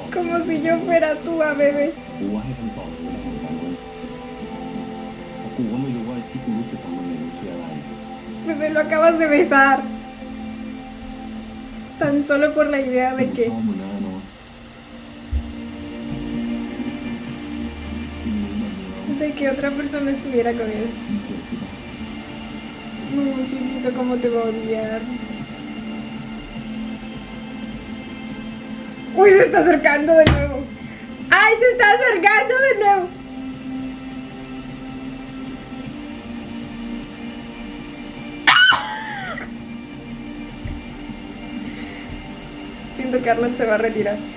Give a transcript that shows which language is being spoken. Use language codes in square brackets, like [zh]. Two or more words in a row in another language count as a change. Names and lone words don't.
[es] Como si yo fuera tú, bebé. [th] กูว่าให้คำตอบเป็นของกันเลยเพราะกูก็ไม่รู้ว่าที่กูรู้สึกกับมึงเนี่ยมันคืออะไร [es] Bebé, lo acabas de besar. Tan solo por la idea [th] กู [es] de [th] ช [es] que... [th] อบมึงนะเนาะมึงรู้แบบนี้แล้ว [es] De que otra persona estuviera con él. [th] มึงเกลียดกูปะ [es] No, chiquito, ¿cómo te va a odiar? Uy, se está acercando de nuevo. ¡Ay, se está acercando de nuevo! Siento que Arnold se va a retirar.